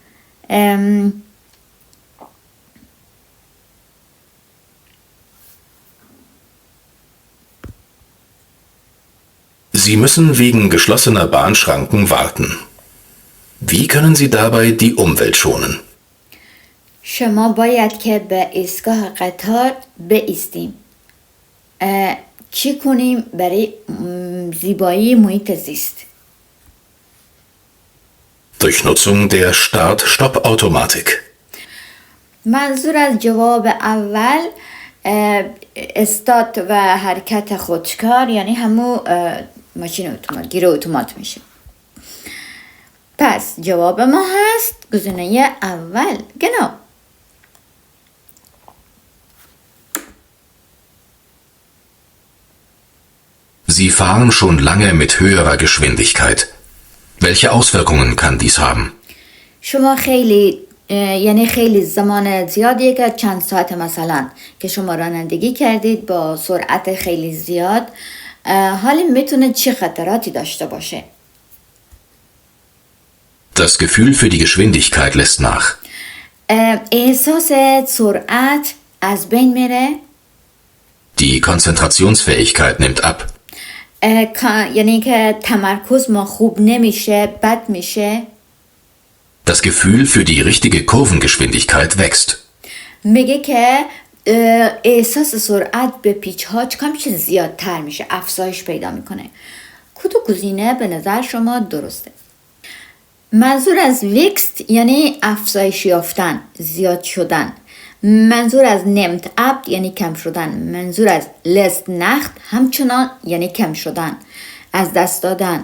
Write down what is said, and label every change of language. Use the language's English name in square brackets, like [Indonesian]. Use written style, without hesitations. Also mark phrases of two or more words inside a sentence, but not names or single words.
[German] Sie müssen wegen geschlossener Bahnschranken warten. Wie können Sie dabei die Umwelt schonen? [Persian] شما باید که به ایستگاه قطار بایستیم. چی کنیم برای زیبایی محیط زیست؟ [German] Durch Nutzung der Start-Stopp-Automatik. [Persian] منظور از جواب اول استارت و حرکت خودکار، یعنی همون ماشین اتومات، گیر اتومات میشه. پس جواب ما هست گزینه اول. genau. [German] Sie fahren schon lange mit höherer Geschwindigkeit. Welche Auswirkungen kann dies haben? [Persian] شما خیلی زمان زیادیه که چند ساعت مثلا که شما رانندگی کردید با سرعت خیلی زیاد، حالا میتونه چه خطراتی داشته باشه؟ [German] Das Gefühl für die Geschwindigkeit lässt nach. [Persian] احساس سرعت از بین میره. [German] Die Konzentrationsfähigkeit nimmt ab. [Persian] یعنی که تمرکز ما خوب نمیشه، بد میشه. [German] Das Gefühl für die richtige Kurvengeschwindigkeit wächst. [Persian] میگه که احساس سرعت به پیچ ها چقدر میشه زیادتر میشه، افزایش پیدا میکنه. کدوم گزینه به نظر شما درسته؟ منظور از ویکست یعنی افزایش یافتن، زیاد شدن. منظور از [German] nimmt ab [Persian] یعنی کم شدن. منظور از [German] lässt nach [Persian] همچنان یعنی کم شدن، از دست دادن.